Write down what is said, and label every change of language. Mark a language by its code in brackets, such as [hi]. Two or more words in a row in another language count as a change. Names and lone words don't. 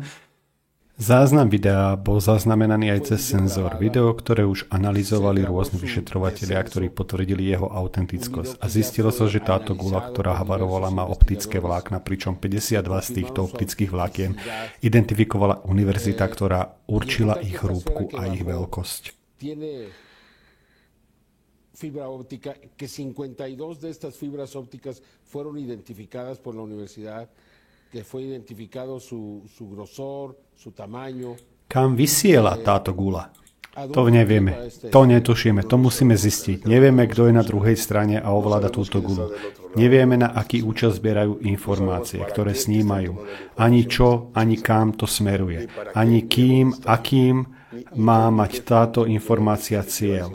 [sk] Záznam videa bol zaznamenaný aj cez senzor video, ktoré už analyzovali rôzni vyšetrovatelia, ktorí potvrdili jeho autentickosť. A zistilo sa, že táto guľa, ktorá havarovala, má optické vlákna, pričom 52 z týchto optických vlákien identifikovala univerzita, ktorá určila ich hrúbku a ich veľkosť. [es] Fibra óptica, que 52 de estas fibras ópticas fueron identificadas por la Universidad que fue identificado su grosor, su tamaño. [sk] Kam vysiela táto gula? To nevieme, to netušíme, to musíme zistiť. Nevieme, kto je na druhej strane a ovláda túto gulu. Nevieme, na aký účel zbierajú informácie, ktoré snímajú. Ani čo, ani kam to smeruje. Ani kým, akým má mať táto informácia cieľ.